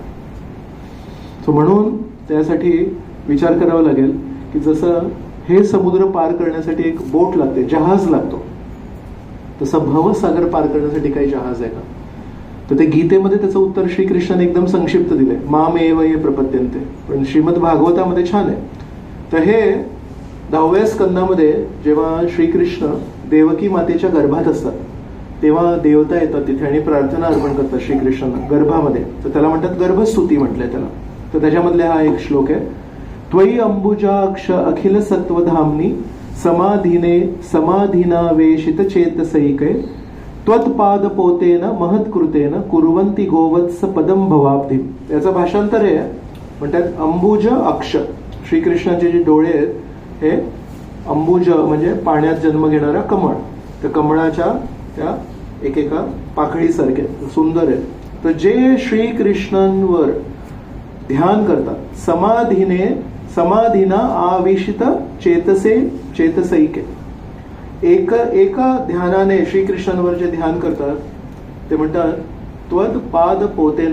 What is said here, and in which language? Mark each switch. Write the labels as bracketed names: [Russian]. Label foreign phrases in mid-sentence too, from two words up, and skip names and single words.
[Marathi] सो म्हणून त्यासाठी विचार करावा लागेल की जसं हे समुद्र पार करण्यासाठी एक बोट लागते, जहाज लागतो, तसं भवसागर पार करण्यासाठी काही जहाज आहे का. तर ते गीतेमध्ये त्याचं उत्तर श्रीकृष्णाने एकदम संक्षिप्त दिलंय, [Sanskrit] मामेव ये प्रपद्यन्ते. [Marathi] पण श्रीमद भागवतामध्ये छान आहे. तर हे 10व्या स्कंदामध्ये जेव्हा श्रीकृष्ण देवकी मातेच्या गर्भात असतात, तेव्हा देवता येतात तिथे आणि प्रार्थना अर्पण करतात श्रीकृष्णांना गर्भामध्ये. तर त्याला म्हणतात गर्भस्तुती म्हटलंय त्याला. तर त्याच्यामधले हा एक श्लोक आहे, [Sanskrit] त्वयि अंबुजाक्ष अखिल सत्वधामनी समाधीने समाधीनावेशित चेतसैके त्वत्पाद पोतेन महत्कृतेन कुर्वन्ति गोवत्स पदम भवाब्धी. [Marathi] याचं भाषांतर आहे, म्हणतात अंबुज अक्ष, श्रीकृष्णाचे जे डोळे आहेत हे अंबुज म्हणजे पाण्यात जन्म घेणारा कमळ, तर कमळाच्या त्या एकेका पाकळीसारखे सुंदर आहे. तर जे श्रीकृष्णांवर ध्यान करतात, [Sanskrit] समाधीना आविशित चेतसैके, [Marathi] एका ध्यानाने श्रीकृष्णांवर जे ध्यान करतात ते म्हणतात [Sanskrit] त्वद पाद पोतेन.